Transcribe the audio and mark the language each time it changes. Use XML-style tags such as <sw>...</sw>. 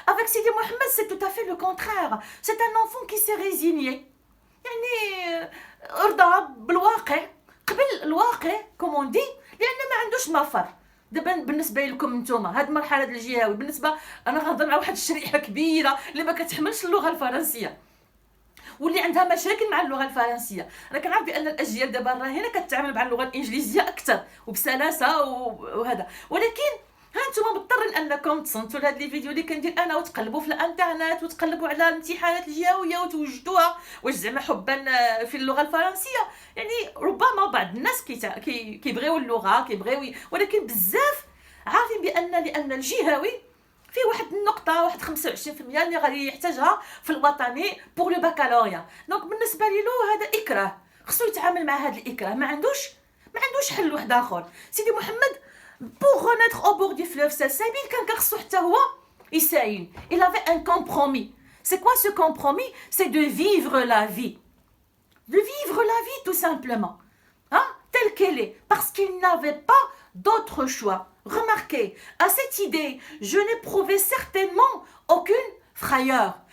<fr>Avec Sidi Mohamed, c'est tout à fait le contraire. C'est un enfant qui s'est résigné.</fr> <ar>يعني ارضى بالواقع قبل الواقع كومون دي لان ما عندوش مفر. دابا بالنسبه لكم نتوما هاد المرحله ديال الجهوي بالنسبه انا غنهضر مع واحد الشريحه كبيره اللي ما كتحملش اللغه الفرنسيه واللي عندها مشاكل مع اللغه الفرنسيه. انا كنعرف بان الاجيال دابا راهي كتعامل مع اللغه الانجليزيه اكثر وبسلاسه وهذا، ولكن ها نتوما مضطرين انكم تصنتوا لهاد لي فيديو اللي كندير انا وتقلبوا في الانترنت وتقلبوا على الامتحانات الجهويه وتوجدوها واش زعما حبا في اللغه الفرنسيه. يعني ربما بعض الناس كيبغيو اللغه ولكن بزاف عارفين لان الجهوي فيه واحد النقطه واحد 25% اللي غادي يحتاجها في الوطني بور لو باكالوريا. دونك بالنسبه له هذا اكراه، خصو يتعامل مع هذا الاكراه، ما عندوش حل واحد اخر. سيدي محمد</ar> <fr>pour renaître au bord du fleuve Salsabil,</fr> <ar>كان خصو حتى هو يساين.</ar> <fr>Il avait un compromis. C'est quoi ce compromis? C'est de vivre la vie. De vivre la vie tout simplement. Hein? Telle qu'elle est. Parce qu'il n'avait pas d'autre choix. Remarquez, à cette idée, je n'éprouvais certainement aucune frayeur.</fr>